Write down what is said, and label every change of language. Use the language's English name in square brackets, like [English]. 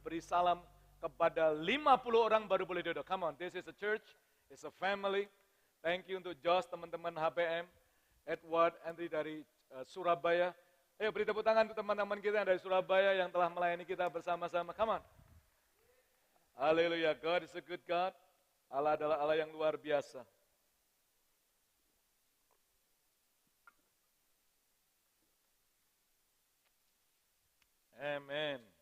[Indonesian] Beri salam kepada 50 orang baru boleh duduk. [English] Come on, this is a church. It's a family. Thank you [Indonesian] untuk Josh, teman-teman HPM. Edward, Andri dari Surabaya. Ayo beri tepuk tangan untuk teman-teman kita yang dari Surabaya yang telah melayani kita bersama-sama. [English] Come on. Haleluya, God is a good God. [Indonesian] Allah adalah Allah yang luar biasa. Amen.